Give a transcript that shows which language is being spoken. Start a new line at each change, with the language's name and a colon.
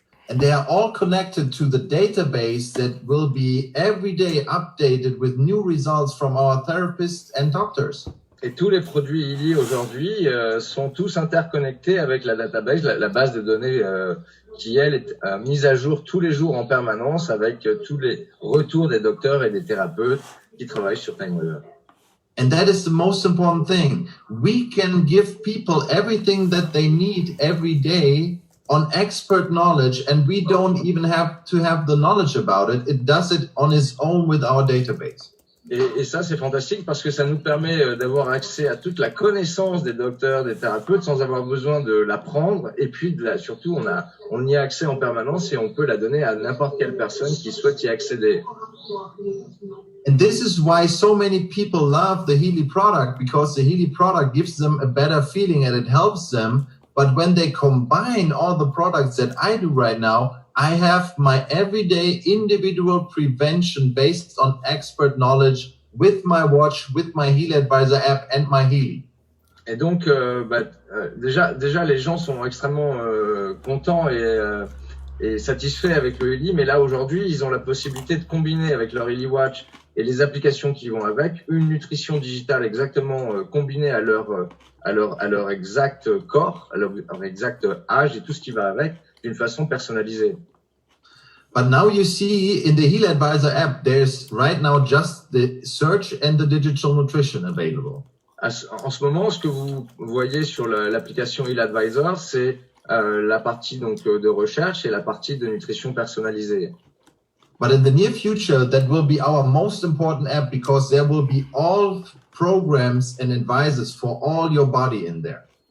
English: And they are all connected to the database that will be every day updated with new results from our therapists and doctors.
French: Et tous les produits Healy aujourd'hui sont tous interconnectés avec la database, la base de données qui, elle, est mise à jour tous les jours en permanence avec tous les retours des docteurs et des thérapeutes qui travaillent sur TimeWaver.
English: And that is the most important thing. We can give people everything that they need every day on expert knowledge, and we don't even have to have the knowledge about it. It does it on its own with our database.
French: Et ça, c'est fantastique parce que ça nous permet d'avoir accès à toute la connaissance des docteurs, des thérapeutes sans avoir besoin de l'apprendre. Et puis, surtout, on y a accès en permanence et on peut la donner à n'importe quelle personne qui souhaite y accéder.
English: And this is why so many people love the Healy product, because the Healy product gives them a better feeling and it helps them. But when they combine all the products that I do right now, I have my everyday individual prevention based on expert knowledge with my watch, with my Healy Advisor app and my Healy.
French: Et donc, déjà, les gens sont extrêmement contents et satisfaits avec le Healy. Mais là, aujourd'hui, ils ont la possibilité de combiner avec leur Healy Watch et les applications qui vont avec une nutrition digitale exactement combinée à leur exact corps, à leur exact âge et tout ce qui va avec, d'une façon personnalisée.
English: But now you see in the Healy Advisor app, there's right now just the search and the digital nutrition available.
French: En ce moment, ce que vous voyez sur l'application Healy Advisor, c'est la partie donc de recherche et la partie de nutrition personnalisée.
English: But in the near future, that will be our most important app because there will be all programs and advisors for all your body in there.